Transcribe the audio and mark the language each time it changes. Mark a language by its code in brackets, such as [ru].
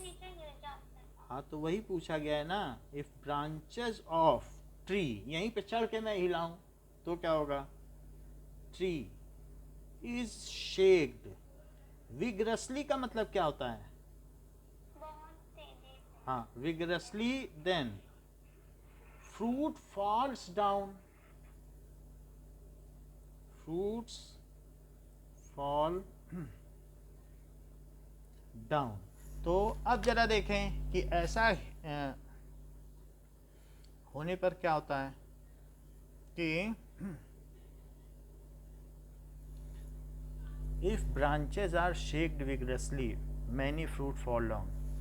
[hi] नीचे गिर जाता है. हाँ तो वही पूछा गया है ना, [en] if branches of tree, [hi] यहीं पे चढ़ के मैं हिलाऊं तो क्या होगा? ट्री इज शेक्ड विग्रसली का मतलब क्या होता है? बहुत तेजी से. [en] हाँ, vigorously, then fruit falls down, fruits fall down। [hi] तो अब जरा देखें कि ऐसा होने पर क्या होता है कि [en] if branches are shaked vigorously many fruit fall down।